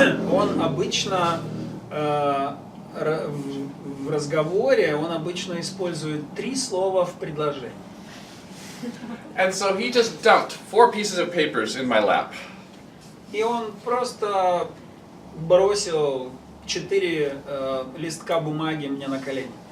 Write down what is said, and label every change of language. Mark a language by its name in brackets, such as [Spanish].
[Russian] Он обычно в разговоре использует 3 слова в предложении. [English] And so he just dumped 4 pieces of papers in my lap. [Russian] И он просто бросил 4 листка бумаги мне на колени.